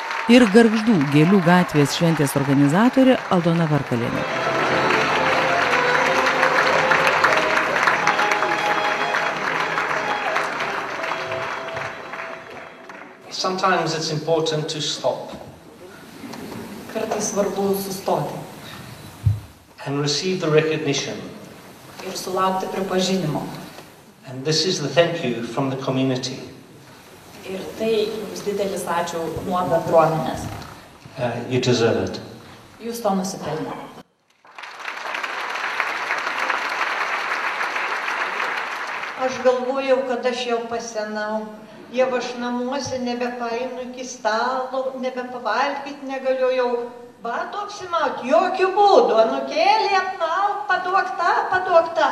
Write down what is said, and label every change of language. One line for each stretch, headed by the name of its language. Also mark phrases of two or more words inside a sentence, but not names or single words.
Lithuanian: ir Gargždų Gėlių gatvės šventės organizatorė Aldona Varkalienė.
English: Sometimes it's important to stop.
Lithuanian: Kartais svarbu sustoti.
English: And receive the recognition.
Lithuanian: Ir sulaukti pripažinimo.
English: And this is the thank you from the community.
Lithuanian: Ir tai jums didelis ačiū nuo bendruomenės.
English: You deserve it.
Lithuanian: Jūs to nusipelnė. Aš galvojau, kad aš jau pasenau. Jau aš namuose nebepainu iki stalo, nebepavalgyti negaliu, batų apsimauti, jokių būdų, anūkėlį apmaut, paduok tą.